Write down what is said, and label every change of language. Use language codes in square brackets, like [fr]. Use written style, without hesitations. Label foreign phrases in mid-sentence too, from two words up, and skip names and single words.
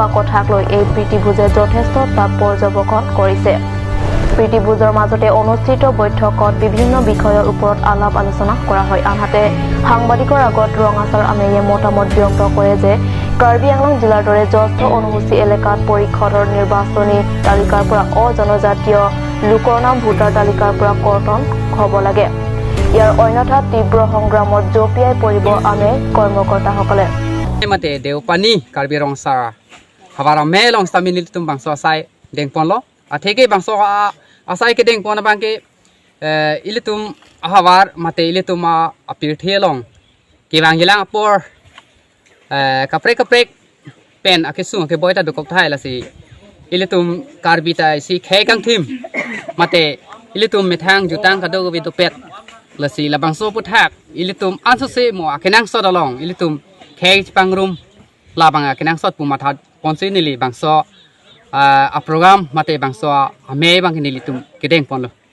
[as] কথাক লৈ এই প্ৰীতিভোজে যথেষ্ট তাপ পৰ্যবেক্ষণ কৰিছে প্ৰীতিভোজৰ মাজতে অনুষ্ঠিত বৈঠকত বিভিন্ন বিষয়ৰ ওপৰত আলাপ আলোচনা কৰা হয় আনহাতে সাংবাদিকৰ আগত ৰঙাচাৰ আমেয়ে মতামত ব্যক্ত কৰে যে কাৰ্বি আংলং জিলাৰ দৰে জ্যেষ্ঠ অনুসূচী এলেকাত পৰিষদৰ নিৰ্বাচনী তালিকাৰ পৰা অজনজাতীয় লোকৰ নাম ভোটাৰ তালিকাৰ পৰা কৰ্তন হ'ব লাগে ইয়াৰ অন্যথা তীব্ৰ সংগ্ৰামত জপিয়াই পৰিব আমে কৰ্মকৰ্তাসকলে [mjw] mate deupani karbi rongsa habara melong stamini tum bangso asai dengponlo atheke bangso asai ke dengpon bangke ilitum ahavar mate ilitum apirthelong ke bangilang apor kaprek pen akesu ke boita dokok thai lasi ilitum karbita si khekang thim mate ilitum methang jutang kado bi dopet lasi labangso puthak ilitum ansose mo akenang sodalong ilitum khek pangrum labanga kenang sot pumathat ponsi nili bangso a program mate bangso ame bang nili tum kedeng ponlo